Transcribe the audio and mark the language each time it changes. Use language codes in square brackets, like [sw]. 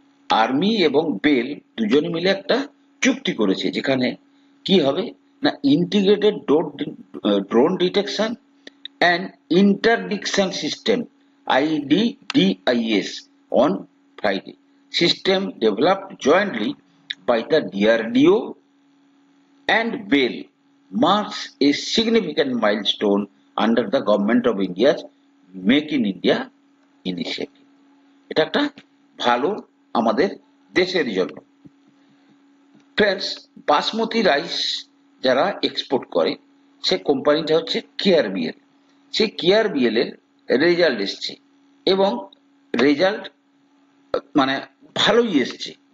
[bn] Army এবং bell দুজনে মিলে একটা চুক্তি করেছে, যেখানে কি হবে না, integrated drone detection and interdiction system IDDIS [en] on Friday. System developed jointly by the DRDO and BEL marks a significant milestone under the Government of India's Make in India initiative. [bn] এটা একটা ভালো আমাদের দেশের জন্য। ফ্রেন্ডস, বাসমতি রাইস যারা export করে সে কোম্পানিটা হচ্ছে KRBL। সেই KRBL এর রেজাল্ট এসছে এবং রেজাল্ট মানে ভালোই এসছে।